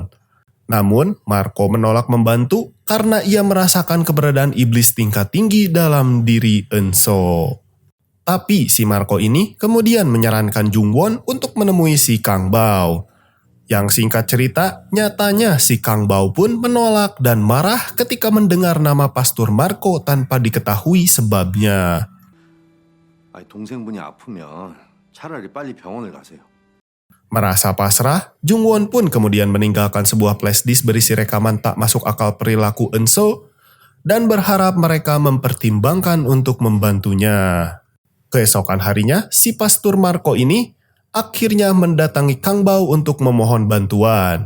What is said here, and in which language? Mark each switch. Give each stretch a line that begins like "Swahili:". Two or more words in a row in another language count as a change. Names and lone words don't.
Indonesian: Namun, Marco menolak membantu karena ia merasakan keberadaan iblis tingkat tinggi dalam diri Enso. Tapi si Marco ini kemudian menyarankan Jungwon untuk menemui si Kang Bao. Yang singkat cerita, nyatanya si Kang Bao pun menolak dan marah ketika mendengar nama Pastor Marco tanpa diketahui sebabnya.
Korean: 동생분이 아프면 차라리 빨리 병원을 가세요.
Indonesian: Merasa pasrah, Jungwon pun kemudian meninggalkan sebuah flashdisk berisi rekaman tak masuk akal perilaku Enso dan berharap mereka mempertimbangkan untuk membantunya. Keesokan harinya, si Pastor Marco ini akhirnya mendatangi Kang Bao untuk memohon bantuan.